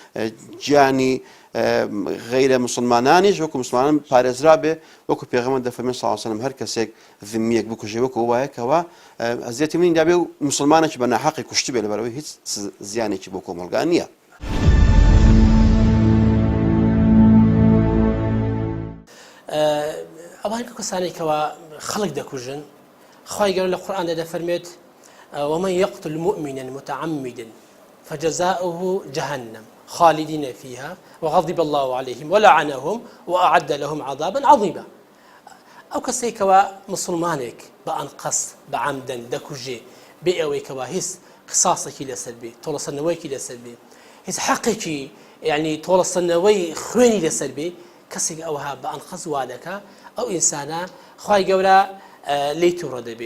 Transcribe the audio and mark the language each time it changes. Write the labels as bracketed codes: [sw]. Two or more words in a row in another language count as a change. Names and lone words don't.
[ckb] گیانی غەیرە مسلمانانیش وەکو مسلمانان پارێزرا بێ وەکو پێغەمبەر دەفەرمێ [ar] صلی الله علیه و سلم [ckb] هەر کەسێک ذمیەک بکوژێ وەکو وایەکەوە ئەزیەتی منی دابێ و مسلمانێکی بە ناحەقی کوشتی بێ لەبەرەوەی هیچ زیانێکی بۆ کۆمەلگا نییە ئەوان کە کەسانێکەوە خەڵک دەکوژن خوای گەورە لە قورئاندا دەفەرمێت [ar] ومن يقتل مؤمنا متعمدا فجزاؤه جهنم خالدين فيها وغضب الله عليهم ولعنهم وأعد لهم عذابا عظيما [ckb] ئەو کەسێکەوە مسلمانێک بە ئەنقەس بە عەمدەن دەکوژێ بێ ئەوەیەکەوە هیچ قساسێکی لەسەر بێ تۆڵەسەندنەوەیەکی لەسەر بێ هیچ حەقێکی یعنی تۆڵەسەندنەوەی خوێنی لەسەر بێ کەسێک ئەوها بە ئەنقەس وا دەکا ئەو ئینسانە خوای گەورە لی تووڕە دەبێ